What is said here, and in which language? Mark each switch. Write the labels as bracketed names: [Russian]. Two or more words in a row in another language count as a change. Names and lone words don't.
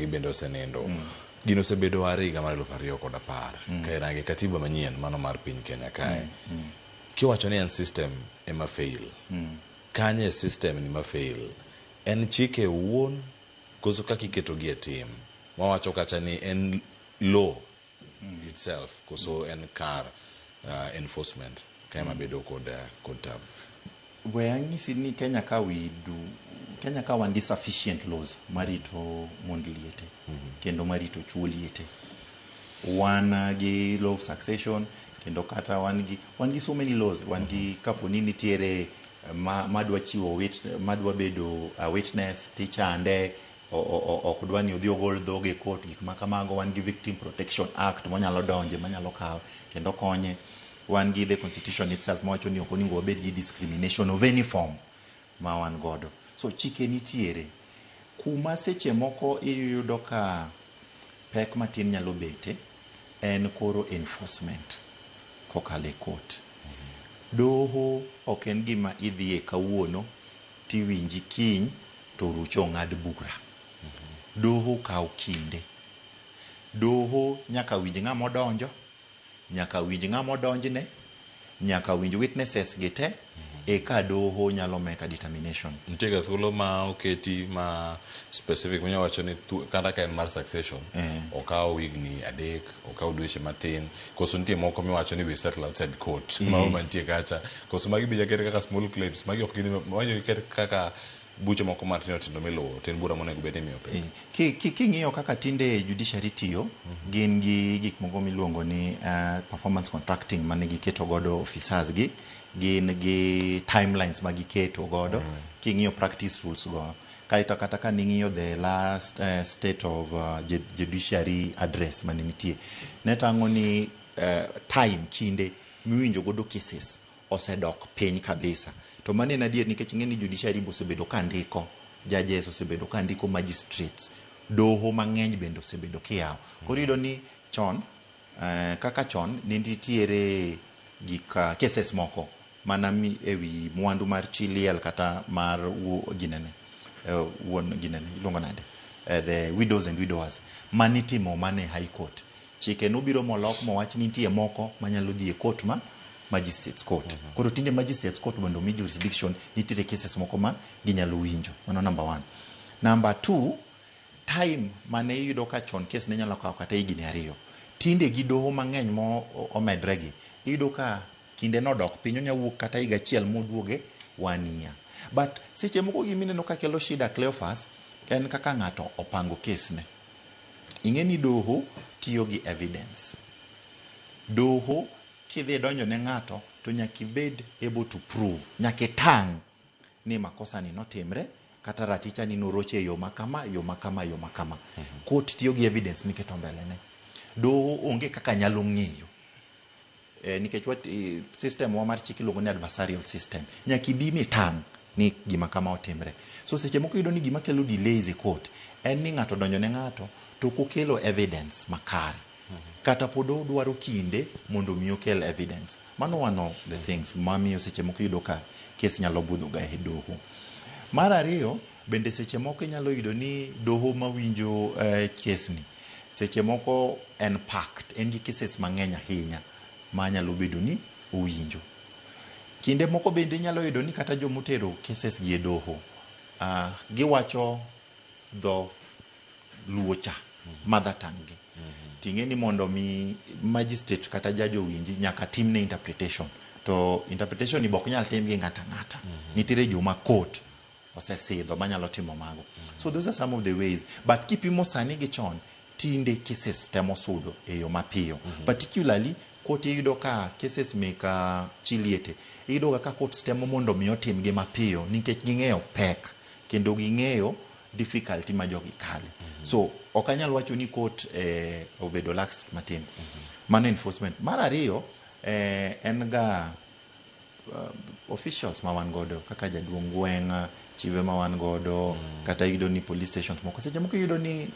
[Luo (Kenya and Tanzania)] bende osenindo gino osebedo ariga mar 2010 ka irange katiba manyien mano mar piny Kenya kae kiwacho ni en system ema fail kanye system ni ma fail en chike wuon koso kaka iketo gi e tim mawacho kacha ni en [English] law itself [Luo (Kenya and Tanzania)] koso en kar enforcement kama bedo kod tab weangisi ni Kenya ka wan [English] sufficient laws [Luo (Kenya and Tanzania)] marito mond liete kendo marito chuo liete wan gi [English] law of succession [Luo (Kenya and Tanzania)] kendo kata wan gi [English] so many laws [Luo (Kenya and Tanzania)] wan gi kapo ni nitiere madwa chiwo madwa bedo [English] a witness [Luo (Kenya and Tanzania)] tichande ok dwa ni odhi ogol dhoge court gik makamago wan gi [English] victim protection act [Luo (Kenya and Tanzania)] monyalo donje manyalo kawo kendo konye wan gi [English] the constitution itself [Luo (Kenya and Tanzania)] mawacho ni ok onego wabed gi [English] discrimination of any form [Luo (Kenya and Tanzania)] ma wan godo so chike nitiere kuma seche moko iyudo ka pek matin nyalo bete en koro enforcement kokale court doho ok en gima idhie kawuono tiwinji kiny to rucho ng'ad bura doho kawo kinde doho nyaka winj ng'ama odonjo nyaka winj ng'ama odonjne nyaka winj witnesses gite eka doho nyalo [English] make a determination [Luo (Kenya and Tanzania)] ntiega thuolo ma oketi ma specific manya wacho ni kata ka en mar succession okawo wigni 3 okawo dweche matin koso nitie moko miwacho ni [English] we settle outside court [Luo (Kenya and Tanzania)] ma mantie kacha koso magi bija kete kaka [English] small claims [Luo (Kenya and Tanzania)] magi ok gini magi kete kaka buche moko matindo tindo miluwo tin bura monego bed imiyo pe king'iyo kaka tinde judiciary tiyo gin gi gik moko miluongo ni [English] performance contracting [Luo (Kenya and Tanzania)] mane giketo godo officers gi gin gi timelines ma giketo godo king'iyo [English] practice rules [Luo (Kenya and Tanzania)] go kaito kata ka ning'iyo [English] the last state of judiciary address [Luo (Kenya and Tanzania)] mane nitie netango ni time kinde miwinjo godo cases osedok piny kabisa to mane en adier nikech ng'eni judiciary osebedo ka ndiko judges osebedo ka ndiko magistrates doho mang'eny bende osebedo kiyawo koro iyudo ni chon kaka chon nitiere gik cases moko mana ewi mwandu mar chi liel kata mar wuon ginene iluongo nade [English] the widows and widowers [Luo (Kenya and Tanzania)] manitimo mane [English] high court [Luo (Kenya and Tanzania)] chike nobiro molok mowach ni nitie moko manyalo dhi e court ma [English] magistrates court [Luo (Kenya and Tanzania)] koro tinde [English] magistrates court [Luo (Kenya and Tanzania)] mondo mi jurisdiction nitiere cases moko ma ginyalo winjo mano number 1 number 2 time mane iyudo ka chon case ne nyalo kawo kata higni 2 tinde gi doho mang'eny mo omedre gi iyudo ka kinde nodok piny onyawuok kata higa achiel moduoge [English] 1 year but [Luo (Kenya and Tanzania)] seche moko gimineno ka kelo shida Cleophas en kaka ng'ato opango case ne ing'eni doho tiyo gi evidence doho kidhi donjo ne ng'ato to nyaka ibed [English] able to prove [Luo (Kenya and Tanzania)] nyaka tang ni makosa ni notimre kata raticha ni noroche yo makama court tiyo gi evidence miketo mbele ne doho onge kaka nyalo ng'eyo nikech system wa mar chik iluongo ni [English] adversarial system [Luo (Kenya and Tanzania)] nyaka ibi mitang ni gima kama otimre so seche moko iyudo ni gima kelo delays e court en ni ng'ato donjo ne ng'ato to kokelo evidence makare kata pod odwaro kinde mondo mi okel evidence mano [English] one of the things [Luo (Kenya and Tanzania)] mamiyo seche moko yudo ka case nyalo budho ga e doho mar ariyo bende seche moko inyalo yudo ni doho mawinjo case ni seche moko en packed en gi cases mang'eny ahinya manyalo bedo ni owinjo kinde moko bende inyalo yudo ni kata jomotero cases gi e doho giwacho dho luocha [English] mother tongue [Luo (Kenya and Tanzania)] gi ting'e ni mondo mi magistrate kata judge owinji nyaka timne interpretation to interpretation ni bok nyal tim gi ng'ata nitiere joma court osesidho manyalo timo mago [English] so those are some of the ways but [Luo (Kenya and Tanzania)] kipimo sani gi chon tinde cases temo sudo e yo mapiyo particularly court iyudo ka cases meka chiliete iyudo ka court temo mondo mi otim gi mapiyo nikech ging'eyo pek kendo ging'eyo difficulty ma jogi kale so ok anyal wacho ni court obedo lax matin mano enforcement mar ariyo en ga officials ma wan godo kaka jaduong' gweng' chive ma wan godo kata iyudo ni police stations moko seche moko iyudo ni